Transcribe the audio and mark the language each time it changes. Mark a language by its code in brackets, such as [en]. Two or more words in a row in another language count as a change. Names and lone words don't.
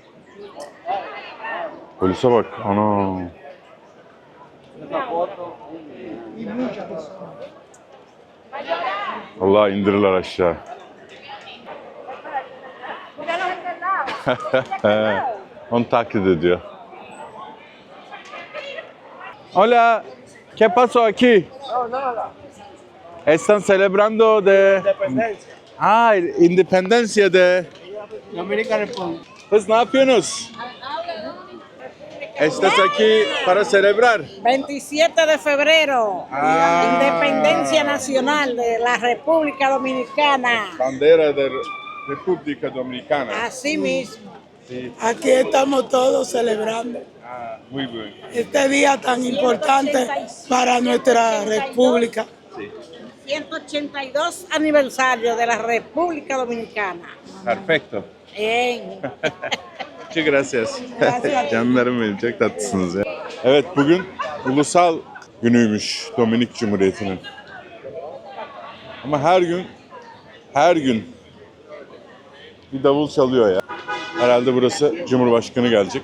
[tr] Polise bak. Ana. Allah, indirirler aşağı. Onu taklit ediyor. [es] Hola, ¿qué pasó aquí? No, nada. Están celebrando de... Independencia de... Dominica Republic. Pues, [tr] ne yapıyorsunuz? [es] Estás aquí para celebrar. 27 de febrero, Independencia Nacional de la República Dominicana. Bandera de República Dominicana. Así mismo. Sí. Aquí estamos todos celebrando Muy bien. este día tan importante para nuestra república. 182 aniversario de la República Dominicana. Perfecto. Bien. [tr] Çok gracias. Canlarım benim, çok tatlısınız ya. Evet, bugün ulusal günüymüş Dominik Cumhuriyeti'nin. Ama her gün bir davul çalıyor ya. Herhalde burası Cumhurbaşkanı gelecek.